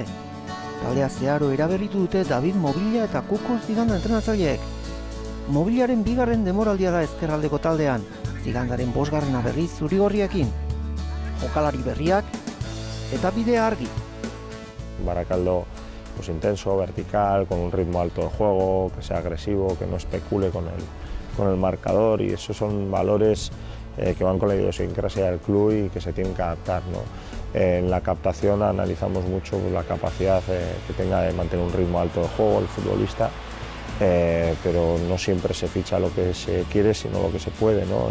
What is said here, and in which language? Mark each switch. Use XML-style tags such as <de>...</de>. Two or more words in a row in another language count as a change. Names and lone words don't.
<eu>Taldea zeharo eraberritu dute David Mobila eta Kuko Ziganda entrenatzaileek. Mobilaren bigarren demoraldia da ezkerraldeko taldean, Zigandaren 5. berriz zurigorriekin. Jokalari berriak eta bidea argi.</eu> <es>Barakaldo pues intenso, vertical, con un ritmo alto de juego, que sea agresivo, que no especule con el marcador, y esos son valores que van con la idiosincrasia del club y que se tienen que adaptar, ¿no? En la captación analizamos mucho la capacidad que tenga de mantener un ritmo alto de juego el futbolista, pero no siempre se ficha lo que se quiere, sino lo que se puede, ¿no?</es>